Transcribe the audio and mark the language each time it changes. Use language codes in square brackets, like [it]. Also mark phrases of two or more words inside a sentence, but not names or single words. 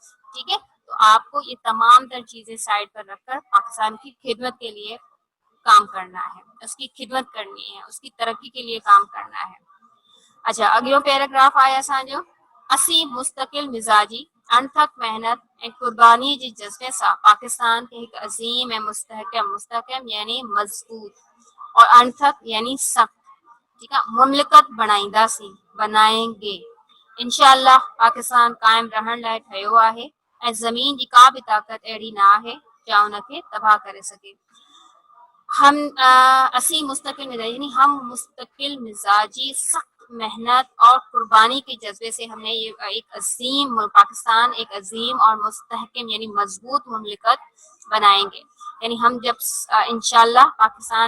[ur] ٹھیک ہے. تو آپ کو یہ تمام تر چیزیں سائیڈ پر رکھ کر پاکستان کی خدمت کے لیے کام کرنا ہے، اس کی خدمت کرنی ہے، اس کی ترقی کے لیے کام کرنا ہے. [sd] अच्छा अगलो पैराग्राफ आया असांजो असी मुस्तकिल मिजाजी अणथक मेहनत ऐं कुर्बानी जे जज़्बे सां पाकिस्तान खे हिकु अज़ीम ऐं मुस्तहकम [ur] یعنی مضبوط اور [sd] अणथक [ur] یعنی سخت ٹھیک ہے [sd] मुमलिकत बणाईंदासीं बनाएंगे इंशाअल्लाह पाकिस्तान कायम रहण लाइ ठहियो आहे ऐं ज़मीन जी का बि ताक़त अहिड़ी न आहे जो उनखे तबाह करे सके [ur] ہم اسی مستقل مزاجی یعنی ہم مستقل مزاجی سخت محنت اور قربانی کے جذبے سے ہم نے یہ ایک عظیم پاکستان ایک عظیم اور مستحکم یعنی مضبوط مملکت بنائیں گے یعنی ہم جب ان شاء اللہ پاکستان